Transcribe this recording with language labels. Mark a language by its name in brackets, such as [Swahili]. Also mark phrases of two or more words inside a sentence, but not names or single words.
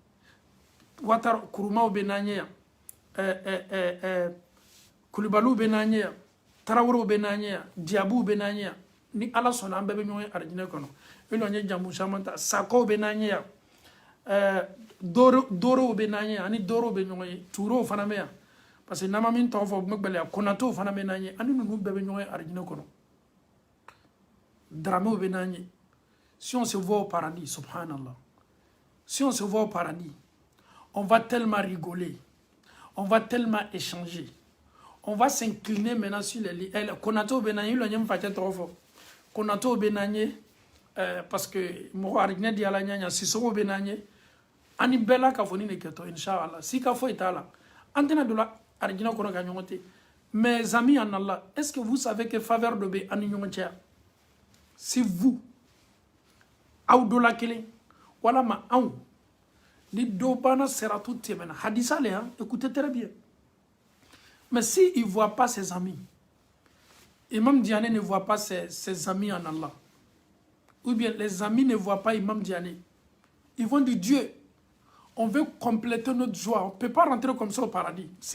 [Bambara] watara kurumaw bɛ n'an ye yan kulibaliw bɛ n'an ye yan tarawelew bɛ n'an ye yan diyabuw bɛ n'an ye yan ni ala sɔnna an bɛɛ bɛ ɲɔgɔn ye arijinɛ kɔnɔ i lɔn ye jamu caman ta sakaw bɛ n'an ye yan dorow bɛ n'an ye yan ani dorow bɛ ɲɔgɔn ye turow fana bɛ yan parce que nama min tɔgɔ fɔ mɛgbɛlɛ konato fana bɛ n'an ye ani ninnu bɛɛ bɛ ɲɔgɔn ye arijinɛ kɔnɔ dramew bɛ n'an ye [French] si on se voit au paradis [Bambara] subhanallah [French] si on se voit au paradis on va tellement rigoler on va tellement échanger on va s'incliner maintenant sur les lits [Bambara] konato bɛ n'an ye ilo ɲɛ facɛ tɔgɔ fɔ konato bɛ n'an ye parce que mɔgɔ arijinɛ di ala ɲaɲa sisogo bɛ n'an ye ani bɛɛ la ka fɔ ni ne kɛtɔ inshallah si ka foyi t'a la an tɛna don la arijinɛ kɔnɔ ka ɲɔgɔn ten [French] mes amis en Allah est-ce que vous savez que [Bambara] faveur dɔ bɛ an ni ɲɔgɔn cɛ [French] si vous [Bambara] aw dɔ la kelen walama anw ni dɔ banna siratu tɛmɛna hadisa [French] le hein écoutez très bien mais si il voit pas ses amis [Bambara] Imam [French] Diané ne voit pas ses amis en Allah ou bien les amis ne voient pas Imam Diané ils vont dire Dieu on veut compléter notre joie on ne peut pas rentrer comme ça au paradis si